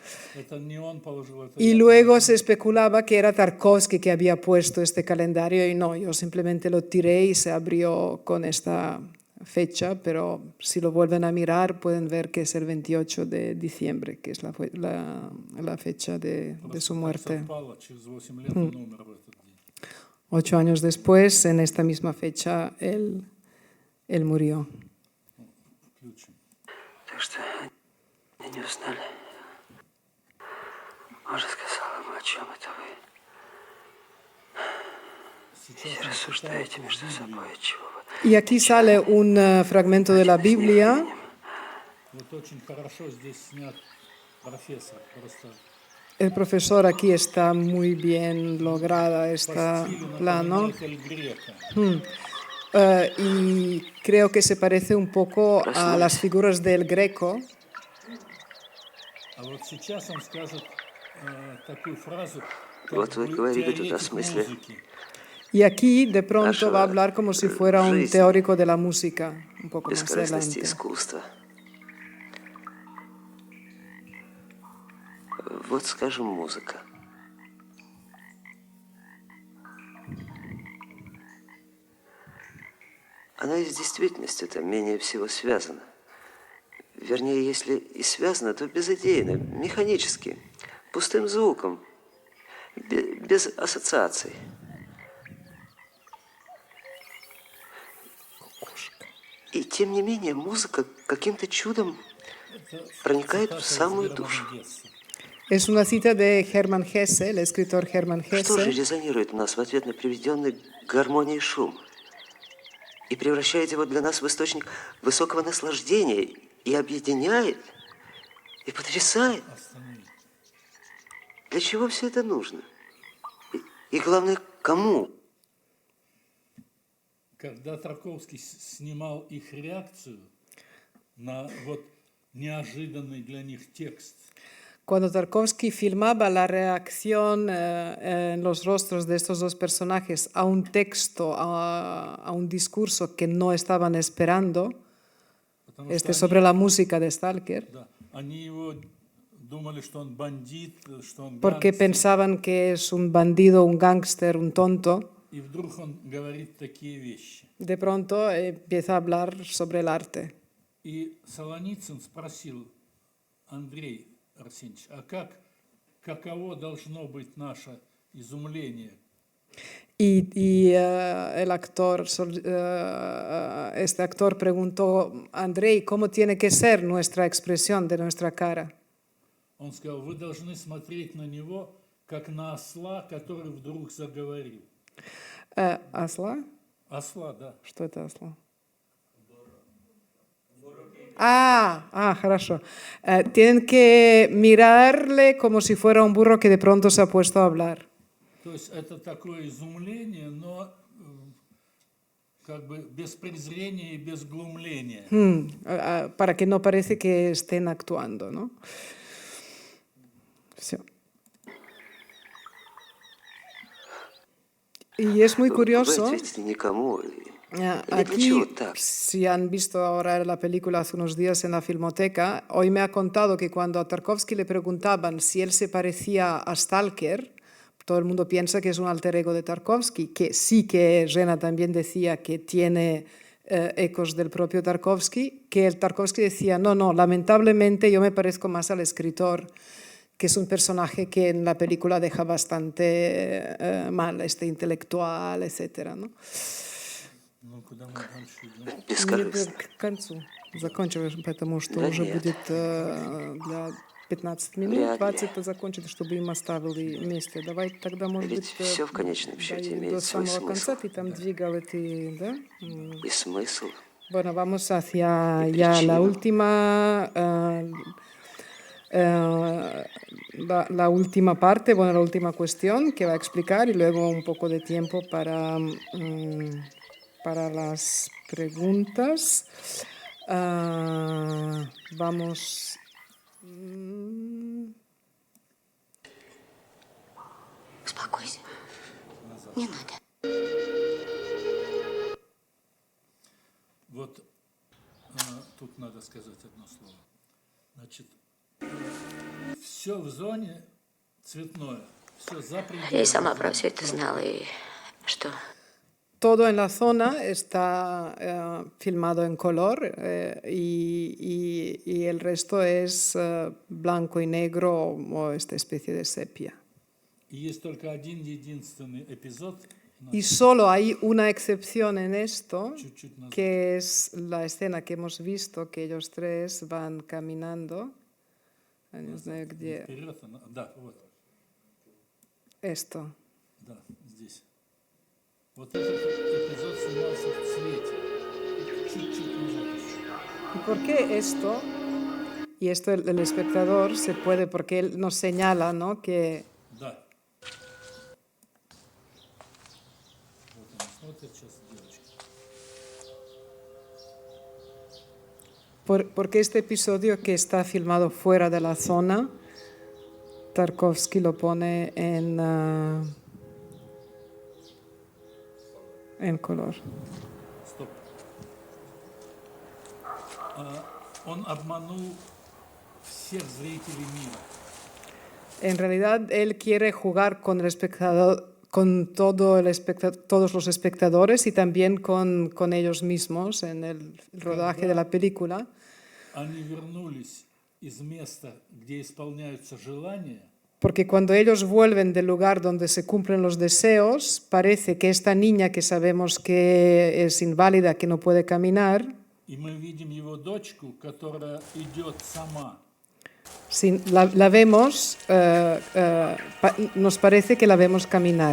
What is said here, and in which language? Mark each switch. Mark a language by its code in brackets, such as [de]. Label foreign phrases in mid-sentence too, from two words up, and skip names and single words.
[es] Y luego se especulaba que era Tarkovsky que había puesto este calendario y no, yo simplemente lo tiré y se abrió con esta fecha, pero si lo vuelven a mirar pueden ver que es el 28 de diciembre, que es la fecha de su muerte. [ru] Совпало, через 8 лет он умер в этот день. [es] 8 años después, en esta misma fecha, él murió. [ru] Включим. Так что они не узнали. Может, сказал ему, о чем это вы? Сейчас И он рассуждаете читает между Библию. собой, чего вы. [es] Y aquí sale un fragmento de la Biblia. [ru] Вот очень хорошо здесь снят профессор. Просто [es] El profesor aquí está muy bien lograda [ru] по [es] esta [ru] стилю [es] plano. [ru] напоминает Эль Грека. [es] Y creo que se parece un poco a las figuras del Greco. [ru] А вот сейчас он скажет такую фразу, как Вот вы бы говорили тут о теоретик смысле. музыки. [es] Y aquí de pronto va a hablar como si fuera un [ru] жизни. [es] teórico de la música, un poco más [ru] Бескорыстности [es] adelante. [ru] искусства. Вот, скажем, музыка. Она и с действительностью-то менее всего связана. Вернее, если и связана, то безыдейно, механически, пустым звуком, без ассоциаций. И тем не менее, музыка каким-то чудом проникает в самую душу. [es] Es una cita de Hermann Hesse, el escritor Hermann [ru] Что же [es] Hesse, [ru] резонирует у нас в ответ на приведенный к гармонии шум и превращает его для нас в источник высокого наслаждения и объединяет, и потрясает? Для чего все это нужно? И главное, кому? Когда Тарковский снимал их реакцию на вот неожиданный для них текст, [es] cuando Tarkovsky filmaba la reacción en los rostros de estos dos personajes a un texto, a un discurso que no estaban esperando, [ru] потому что [es] sobre la música de Stalker, [ru] да, они его думали, что он бандит, что он [es] porque [ru] гангстер, [es] pensaban que es un bandido, un gángster, un tonto. [ru] и вдруг он говорит такие вещи. [es] De pronto empieza a hablar sobre el arte. [ru] И Солоницын спросил: Андрей Арсеньевич, а каково должно быть наше изумление? [es] Y el actor, este actor preguntó: Andrei, ¿cómo tiene que ser nuestra expresión de nuestra cara? [ru] Он сказал: вы должны смотреть на него, как на осла, который вдруг заговорил. [es] ¿Asla? [ru] Осла, да. Что это осла? Хорошо. [es] Tienen que mirarle como si fuera un burro que de pronto se ha puesto a hablar. [ru] То есть это такое изумление, но как бы без презрения и без глумления. [es] Para que no parece que estén actuando, ¿no? Sí. Y es muy curioso. [ru] Вы ответите никому. [es] Aquí, si han visto ahora la película hace unos días en la Filmoteca, hoy me ha contado que cuando a Tarkovsky le preguntaban si él se parecía a Stalker, todo el mundo piensa que es un alter ego de Tarkovsky, que sí que Rena también decía que tiene ecos del propio Tarkovsky, que el Tarkovsky decía, no, lamentablemente yo me parezco más al escritor, que es un personaje que en la película deja bastante mal, intelectual, etc., ¿no? [ru] Ну, куда мы дальше идем? Бескорыстно. К концу. Заканчиваешь, потому что Да уже нет. будет для 15 минут, Вряд ли. 20 закончить, чтобы им оставили месте. Давай тогда, может Ведь быть, все в конечном счете до имеет свой самого конца смысл. ты там двигал эти, да? И смысл. [es] Bueno, vamos hacia Y ya la [ru] причину. [es] última... la última parte, bueno, la última cuestión que va a explicar y luego un poco de tiempo para las preguntas. Vamos. [ru] Успокойся. Не надо. Вот тут надо сказать одно слово. Значит, все в зоне цветное, все за пределами. Я и сама про все это знала, и что? [es] todo en la zona está filmado en color y el resto es blanco y negro o esta especie de sepia. [ru] И есть только один единственный эпизод, [es] Y solo hay una excepción en esto, [ru] чуть-чуть назад. [es] que es la escena que hemos visto, que ellos tres van caminando. No sé где [ru] Вперед, да, вот, [es] esto. [ru] да, здесь. Вот этот эпизод снимался в цвете. Чуть-чуть назад еще. [es] ¿Y por qué esto? Y esto el espectador se puede, porque él nos señala, ¿no? Que [ru] Да. Вот они смотрят сейчас девочки. [es] porque este episodio que está filmado fuera de la zona, Tarkovsky lo pone en color. [ru] Стоп. Он обманул всех зрителей мира. [es] En realidad, él quiere jugar con el espectador, con todos los espectadores y también con ellos mismos en el rodaje de la película. [ru] Они вернулись из места, где исполняются желания, [es] Porque cuando ellos vuelven del lugar donde se cumplen los deseos, parece que esta niña que sabemos que es inválida, que no puede caminar, [ru] и мы видим его дочку, которая идет сама. [es] la vemos, nos parece que la vemos caminar.